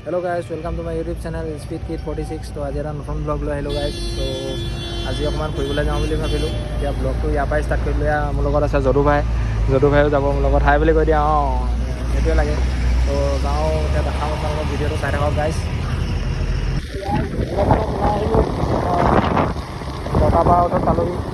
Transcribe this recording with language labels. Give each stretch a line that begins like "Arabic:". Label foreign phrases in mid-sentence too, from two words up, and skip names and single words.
English: hello guys, welcome to my YouTube channel Speed Kid 46.
Hindi: तो आज
Assamese: এটা নতুন ব্লগ লৈ আহিলোঁ গাইছ। তো আজি অকণমান ফুৰিবলৈ যাওঁ বুলি ভাবিলোঁ। এতিয়া ব্লগটো ইয়াৰ পৰাই ষ্টাৰ্ট কৰিলোঁ। এয়া মোৰ লগত আছে যদু ভাইও যাব মোৰ লগত। হাই বুলি কৈ দিয়া। সেইটোৱে লাগে। তো যাওঁ, এতিয়া দেখাম আপোনালোকক। ভিডিঅ'টো চাই থাকক গাইছ। টকা ওঠত পালোহি।